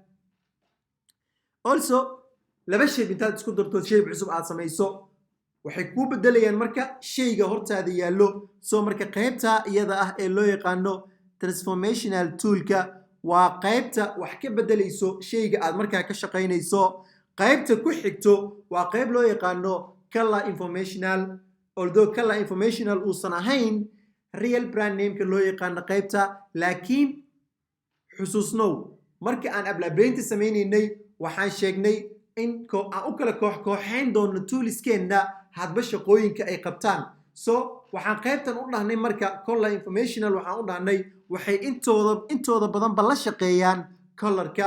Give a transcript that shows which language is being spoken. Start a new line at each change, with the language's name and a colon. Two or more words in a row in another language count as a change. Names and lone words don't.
Somali: also laba shay intaad isku darto shay cusub aad samayso waxay kuu bedelayaan marka shayga hortaada yaallo. soo marka qaybta iyada ah ee loo yaqaano
English: transformational toolka
Somali: waa qaybta wax ka bedelayso shayga aad markaa ka shaqaynayso. qaybta ku xigto waa qayb loo yaqaano
English: color informational.
Somali: although
English: color informational
Somali: uusan ahayn
English: real brand name-ka
Somali: loo yaqaano qaybta, laakiin xusuusnow marka aan ablaablaynta samaynaynay waxaan sheegnay in aan u kala koox-kooxayn doono toolskeenna hadba shaqooyinka ay qabtaan. so waxaan qaybtan u dhahnay marka
English: color informational
Somali: waxaan u dhahnay waxay intooda badanba la shaqeeyaan colorka.